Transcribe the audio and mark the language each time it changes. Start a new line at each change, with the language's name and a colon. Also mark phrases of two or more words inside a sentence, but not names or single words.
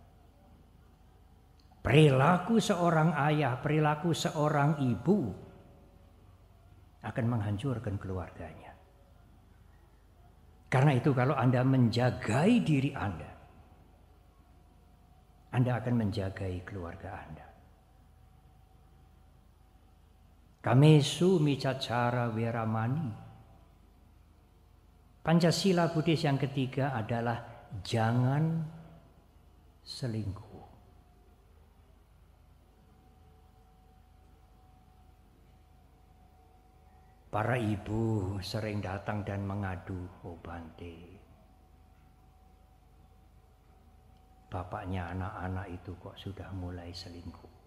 Indonesian: Perilaku seorang ayah, perilaku seorang ibu akan menghancurkan keluarganya. Karena itu kalau Anda menjagai diri Anda akan menjagai keluarga Anda.
Pali: Kamesu micacara weramani.
Indonesian: Pancasila Buddhis yang ketiga adalah jangan selingkuh. Para ibu sering datang dan mengadu, "Oh Bante, bapaknya anak-anak itu kok sudah mulai selingkuh."